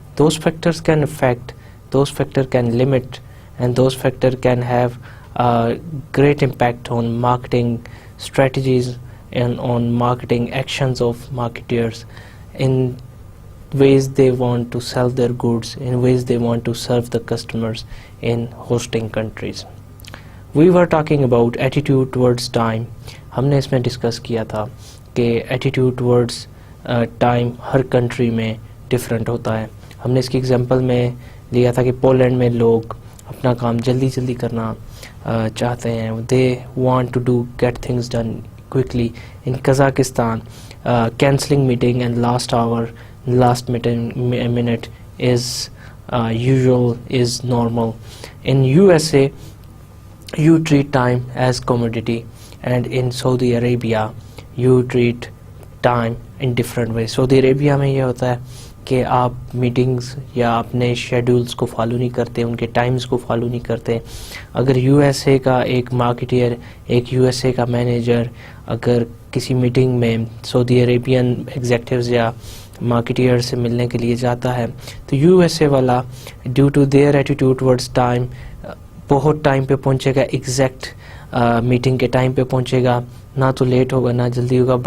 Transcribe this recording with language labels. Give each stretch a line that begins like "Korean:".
English: Those factors can affect, those factors can limit, and those factors can have a great impact on marketing strategies and on marketing actions of marketeers in ways they want to sell their goods, in ways they want to serve the customers in hosting countries. We were talking about attitude towards time.
Urdu: ہم نے اس میں discuss کیا تھا کہ attitude towards time ہر country میں different ہوتا ہے. ہم نے اس کی ایگزامپل میں لیا تھا کہ پولینڈ میں لوگ اپنا کام جلدی جلدی کرنا چاہتے ہیں.
English: They want to do get things done quickly. In Kazakhstan, cancelling meeting and last minute is usual, is normal. In USA, you treat time as commodity, and in Saudi Arabia, you treat time in different ways.
Urdu: Saudi Arabia میں یہ ہوتا ہے کہ آپ meetings یا اپنے schedules کو follow نہیں کرتے, ان کے ٹائمز کو فالو نہیں کرتے. اگر یو ایس اے کا ایک مارکیٹر, ایک یو ایس اے کا مینیجر اگر کسی میٹنگ میں سعودی عربین ایگزیکٹیوز یا مارکیٹر سے ملنے کے لیے جاتا ہے, تو یو ایس اے والا
English: due to their attitude towards time
Urdu: بہت ٹائم پہ پہنچے گا, ایگزیکٹ میٹنگ کے ٹائم پہ پہنچے گا, نہ تو لیٹ ہوگا نہ جلدی ہوگا.